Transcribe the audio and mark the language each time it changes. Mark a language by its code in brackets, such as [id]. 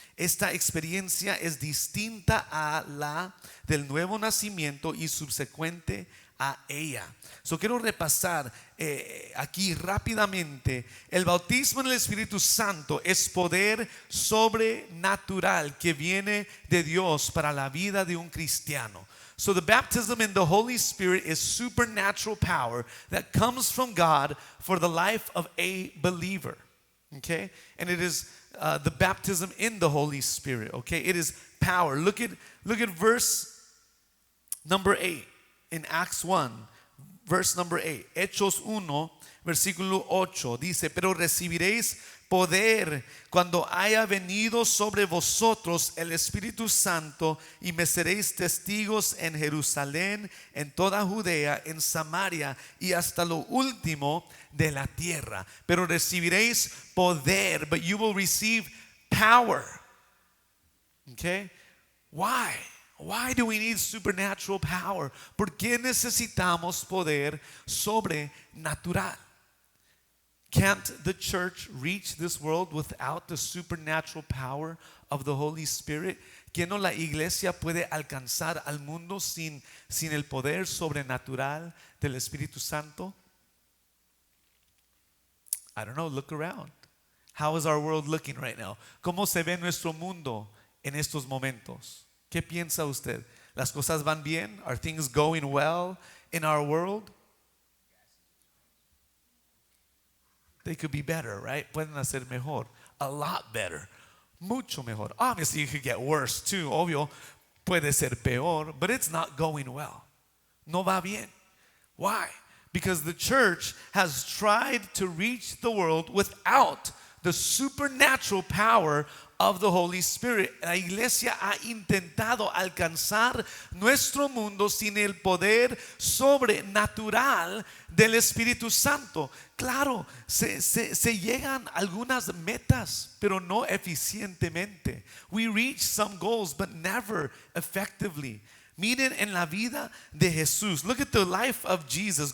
[es] Esta experiencia es distinta a la del nuevo nacimiento y subsecuente a ella. So quiero repasar aquí rápidamente. El bautismo en el Espíritu Santo es poder sobrenatural que viene de Dios para la vida de un cristiano. [en] So the baptism in the Holy Spirit is supernatural power that comes from God for the life of a believer. Okay? And it is the baptism in the Holy Spirit. Okay? It is power. Look at verse number 8 in Acts 1. Verse number 8, [es] Hechos 1, versículo 8, dice, pero recibiréis poder cuando haya venido sobre vosotros el Espíritu Santo y me seréis testigos en Jerusalén, en toda Judea, en Samaria y hasta lo último de la tierra. Pero recibiréis poder, [en] but you will receive power. Okay? Why? Why do we need supernatural power? [es] ¿Por qué necesitamos poder sobrenatural? [en] Can't the church reach this world without the supernatural power of the Holy Spirit? [es] ¿Que no la iglesia puede alcanzar al mundo sin el poder sobrenatural del Espíritu Santo? [en] I don't know, look around. How is our world looking right now? [es] ¿Cómo se ve nuestro mundo en estos momentos? ¿Qué piensa usted? ¿Las cosas van bien? [en] Are things going well in our world? They could be better, right? [es] Pueden hacer mejor. [en] A lot better. [es] Mucho mejor. [en] Obviously, it could get worse too. [es] Obvio, puede ser peor, [en] but it's not going well. [es] No va bien. [en] Why? Because the church has tried to reach the world without the supernatural power of the Holy Spirit. [es] La iglesia ha intentado alcanzar nuestro mundo sin el poder sobrenatural del Espíritu Santo. Claro, se llegan algunas metas, pero no eficientemente. [en] We reach some goals, but never effectively. [es] Miren en la vida de Jesús. [en] Look at the life of Jesus.